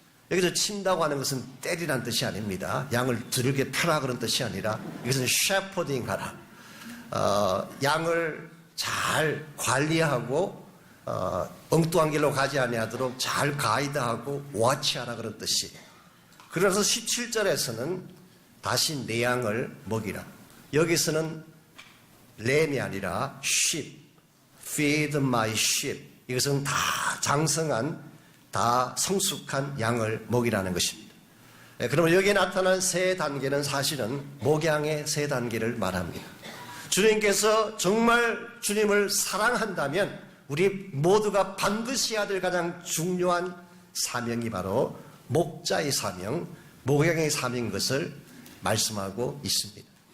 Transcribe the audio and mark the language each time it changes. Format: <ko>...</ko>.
<ko>여기서 친다고 하는 것은 때리라는 뜻이 아닙니다. 양을 두들겨 패라 그런 뜻이 아니라 이것은 셰퍼딩 하라. 양을 잘 관리하고 엉뚱한 길로 가지 아니하도록 잘 가이드하고 워치하라 그런 뜻이에요. 그래서 17절에서는 다시 내 양을 먹이라. 여기서는 램이 아니라</ko> <en>sheep, feed my sheep.</en> <ko>이것은 다 장성한, 다 성숙한 양을 먹이라는 것입니다. 그러면 여기에 나타난 세 단계는 사실은 목양의 세 단계를 말합니다. 주님께서 정말 주님을 사랑한다면 우리 모두가 반드시 해야 될 가장 중요한 사명이 바로 목자의 사명, 목양의 사명인 것을 말씀하고 있습니다.</ko>